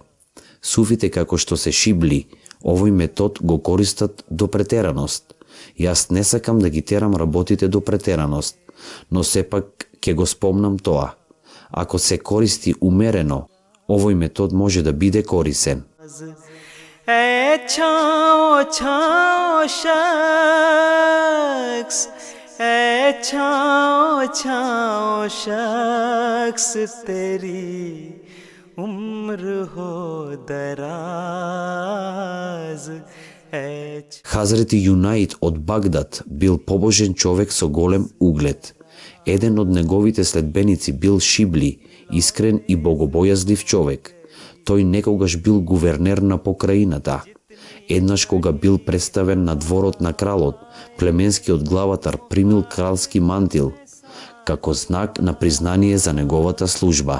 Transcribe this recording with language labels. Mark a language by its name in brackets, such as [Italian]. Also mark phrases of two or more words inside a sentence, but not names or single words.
[Macedonian] Суфите како што се шибли, овој метод го користат до претераност. Јас не сакам да ги терам работите до претераност, но сепак ќе го спомнам тоа. Ако се користи умерено, овој метод може да биде корисен. [Urdu] اے چھاؤ چھاؤ شخص اے چھاؤ شخص تیری عمر ہو دراز [Macedonian] Хазрети Јунаид од Багдад бил побожен човек со голем углед. Еден од неговите следбеници бил Шибли, искрен и богобојазлив човек. Тој некогаш бил гувернер на покраината. Еднаш кога бил представен на дворот на кралот, племенскиот главатар примил кралски мантил, како знак на признание за неговата служба.